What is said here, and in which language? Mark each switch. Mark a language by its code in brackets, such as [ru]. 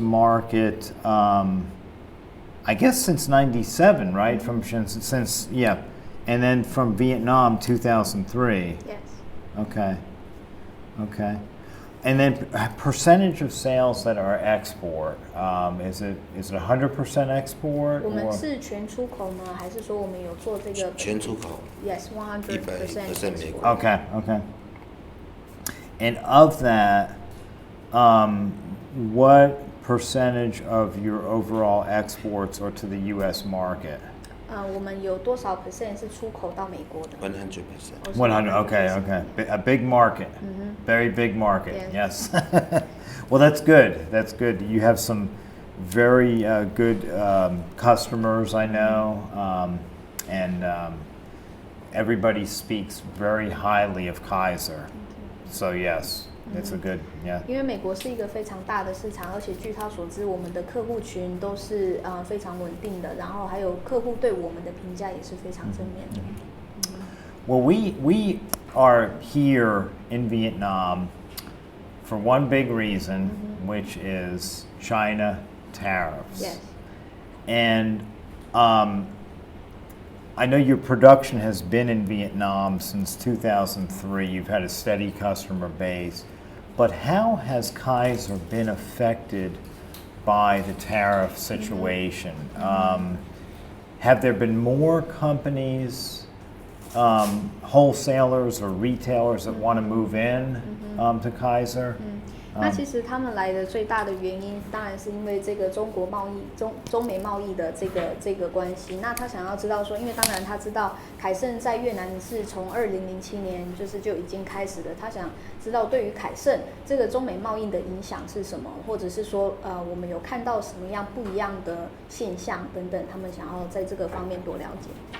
[en] market, I guess since '97, right? Since yeah, and then from Vietnam 2003. Yes. Okay. And then percentage of sales that are export, is it 100% export? [zh] 我们 [en] or- [zh] 是全出口呢，还是说我们有做这个全出口。 [en] ？Yes, 100% [zh] 100% 美 [en] export. [zh] 国。 [en] Okay. And of that, what percentage of your overall exports are to the U.S. market? [zh] 我们有多少 percent 是出口到美国的？ 100%。 [en] 100. Okay. A big market. Very big market. Yes. Yes. Well, that's good. You have some very good customers, I know, and everybody speaks very highly of Kaiser. So yes, it's a good, yeah. [zh] 因为美国是一个非常大的市场，而且据他所知，我们的客户群都是非常稳定的，然后还有客户对我们的评价也是非常正面的。 [en] Well, we are here in Vietnam for one big reason, which is China tariffs. Yes. And I know your production has been in Vietnam since 2003. You've had a steady customer base. But how has Kaiser been affected by the tariff situation? Have there been more companies, wholesalers or retailers that want to move in to Kaiser? [zh] 那其实他们来的最大的原因，当然是因为这个中国贸易、中美贸易的这个关系。那他想要知道说，因为当然他知道凯盛在越南是从2007年就已经开始了，他想知道对于凯盛这个中美贸易的影响是什么，或者是说我们有看到什么样不一样的现象等等，他们想要在这个方面多了解。